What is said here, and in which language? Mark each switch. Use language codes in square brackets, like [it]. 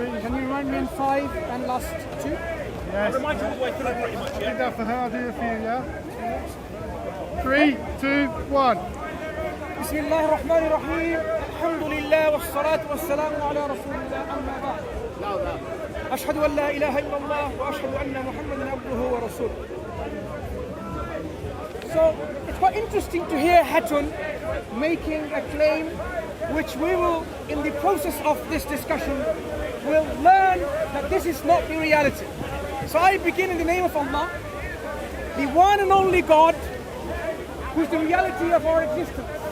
[en] Can you remind me in 5 and last 2? I'll Yes. remind you all the way through pretty much, I think yeah? that's the I'll do a few, yeah? 3, 2, 1. [ar] بسم الله الرحمن الرحيم الحمد لله والصلاة والسلام على رسول الله أما بعد أشهد أن لا إله إلا الله وأشهد أن محمدا عبده ورسوله. [en] So it's quite interesting to hear Hatun making a claim which we will, in the process of this discussion, will learn that this is not the reality. So I begin in the name of Allah, the one and only God, who is the reality of our existence.